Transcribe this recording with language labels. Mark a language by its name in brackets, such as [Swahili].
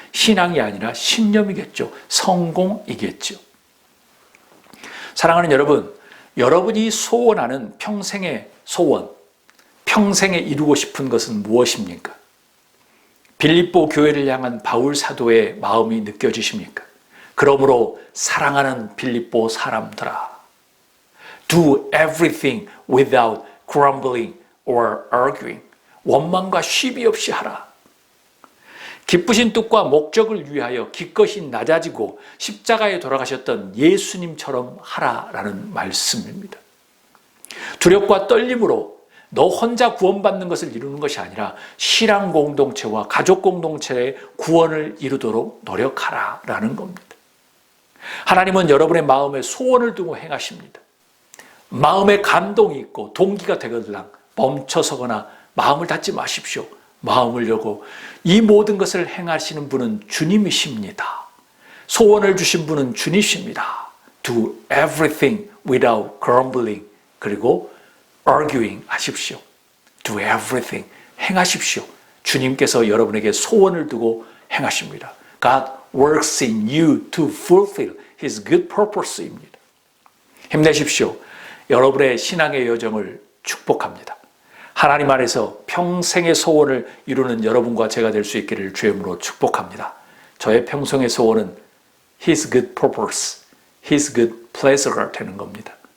[Korean] 신앙이 아니라 신념이겠죠. 성공이겠죠. 사랑하는 여러분, 여러분이 소원하는 평생의 소원, 평생에 이루고 싶은 것은 무엇입니까? 빌립보 교회를 향한 바울 사도의 마음이 느껴지십니까? 그러므로 사랑하는 빌립보 사람들아, [English] do everything without grumbling or arguing. [Korean] 원망과 시비 없이 하라. 기쁘신 뜻과 목적을 위하여 기꺼이 낮아지고 십자가에 돌아가셨던 예수님처럼 하라라는 말씀입니다. 두렵과 떨림으로 너 혼자 구원받는 것을 이루는 것이 아니라 신앙 공동체와 가족 공동체의 구원을 이루도록 노력하라라는 겁니다. 하나님은 여러분의 마음에 소원을 두고 행하십니다. 마음에 감동이 있고 동기가 되거들랑 멈춰서거나 마음을 닫지 마십시오. 마음을 열고 이 모든 것을 행하시는 분은 주님이십니다. 소원을 주신 분은 주님이십니다. [English] Do everything without grumbling. [Korean] 그리고 arguing 하십시오. [English] Do everything. [Korean] 행하십시오. 주님께서 여러분에게 소원을 두고 행하십니다. [English] God works in you to fulfill His good purpose입니다. [Korean] 힘내십시오. 여러분의 신앙의 여정을 축복합니다. 하나님 안에서 평생의 소원을 이루는 여러분과 제가 될 수 있기를 주의 이름으로 축복합니다. 저의 평생의 소원은 [English] His good purpose, His good pleasure가 [Korean] 되는 겁니다.